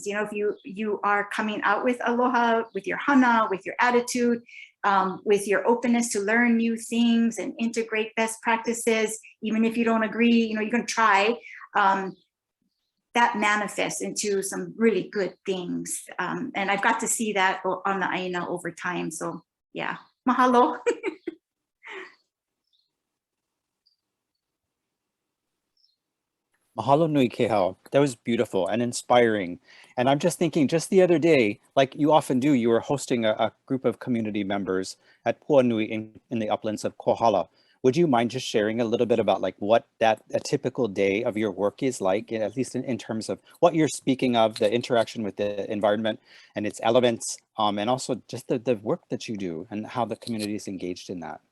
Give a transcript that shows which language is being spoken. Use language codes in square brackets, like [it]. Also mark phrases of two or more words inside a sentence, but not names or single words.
[en] You know, if you are coming out with aloha, with your hana, with your attitude, with your openness to learn new things and integrate best practices, even if you don't agree, you know, you can try. That manifests into some really good things. And I've got to see that on the aina over time. So yeah, mahalo. [haw] Mahalo nui Kehau. [en] That was beautiful and inspiring. And I'm just thinking, just the other day, like you often do, you were hosting a group of community members at Puanui in the uplands of Kohala. Would you mind just sharing a little bit about like what a typical day of your work is like, at least in terms of what you're speaking of, the interaction with the environment and its elements, and also just the work that you do and how the community is engaged in that.